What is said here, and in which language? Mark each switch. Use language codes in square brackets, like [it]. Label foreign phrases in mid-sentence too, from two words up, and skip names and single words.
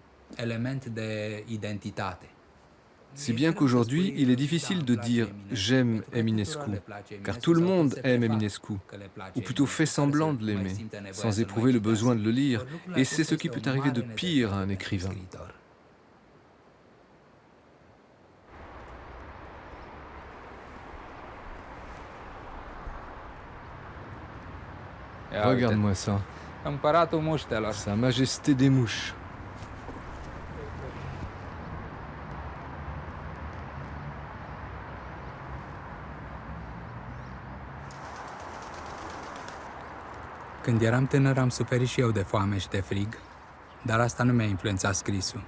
[fr] Si bien qu'aujourd'hui, il est difficile de dire « j'aime Eminescu », car tout le monde aime Eminescu, ou plutôt fait semblant de l'aimer, sans éprouver le besoin de le lire, et c'est ce qui peut arriver de pire à un écrivain. Regarde-moi ça. Sa Majesté des mouches. [ro] Când eram tânăr am suferit și eu de foame și de frig, dar asta nu mi-a influențat scrisul.